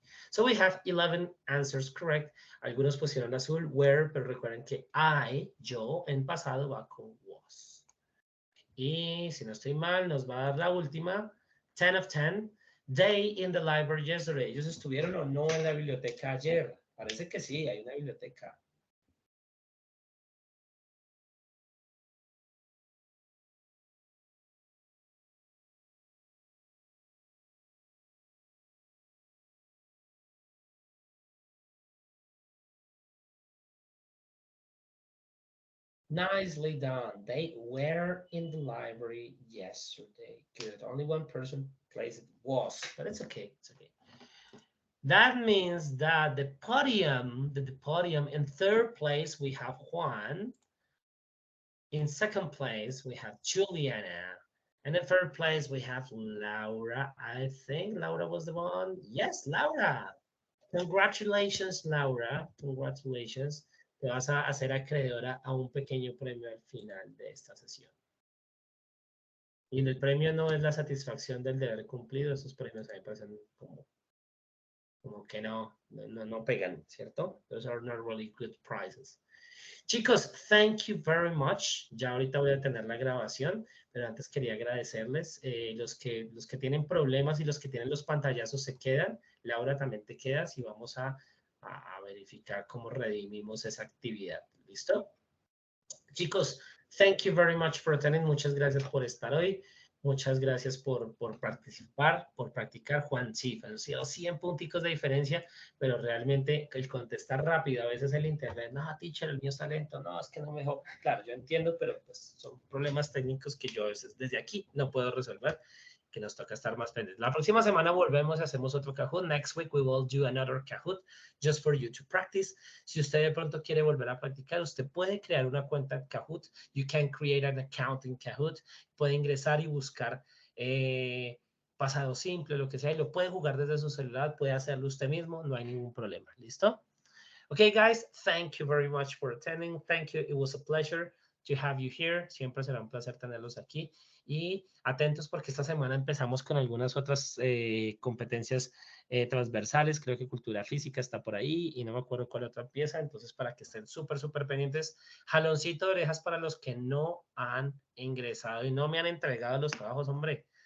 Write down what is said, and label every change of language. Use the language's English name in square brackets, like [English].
[English] So we have 11 answers correct. [Spanish] Algunos pusieron azul, were, pero recuerden que yo, en pasado va con was. Y si no estoy mal, nos va a dar la última. [English] 10 of 10. They in the library yesterday. [Spanish] ¿Ellos estuvieron o no en la biblioteca ayer? Parece que sí, hay una biblioteca. [English] Nicely done. They were in the library yesterday. Good. Only one person placed it was, but it's okay. It's okay. That means that the podium in third place, we have Juan. In second place, we have Juliana. And in third place, we have Laura. I think Laura was the one. Yes, Laura. Congratulations, Laura. Congratulations. [Spanish] Te vas a hacer acreedora a un pequeño premio al final de esta sesión. Y el premio no es la satisfacción del deber cumplido. Esos premios a mí me parecen como que no pegan, ¿cierto? [English] Those are not really good prizes. Chicos, thank you very much. [Spanish] Ya ahorita voy a tener la grabación, pero antes quería agradecerles. Los que tienen problemas y los que tienen los pantallazos se quedan. Laura, también te quedas y vamos a verificar cómo redimimos esa actividad. ¿Listo? [English] Chicos, thank you very much for attending. [Spanish] Muchas gracias por estar hoy. Muchas gracias por participar, por practicar. Juan, sí, han sido 100 punticos de diferencia, pero realmente el contestar rápido, a veces el internet, no, teacher, el mío está lento, no, es que no me dejó. Claro, yo entiendo, pero pues son problemas técnicos que yo a veces desde aquí no puedo resolver, que nos toca estar más pendientes. La próxima semana volvemos y hacemos otro Kahoot. [English] Next week we will do another Kahoot just for you to practice. [Spanish] Si usted de pronto quiere volver a practicar, usted puede crear una cuenta en Kahoot. [English] You can create an account in Kahoot. [Spanish] Puede ingresar y buscar pasado simple, lo que sea, y lo puede jugar desde su celular, puede hacerlo usted mismo, no hay ningún problema. ¿Listo? [English] Okay, guys, thank you very much for attending. Thank you. It was a pleasure to have you here. [Spanish] Siempre será un placer tenerlos aquí. Y atentos porque esta semana empezamos con algunas otras competencias transversales. Creo que cultura física está por ahí y no me acuerdo cuál otra empieza. Entonces, para que estén súper pendientes, jaloncito de orejas para los que no han ingresado y no me han entregado los trabajos, hombre.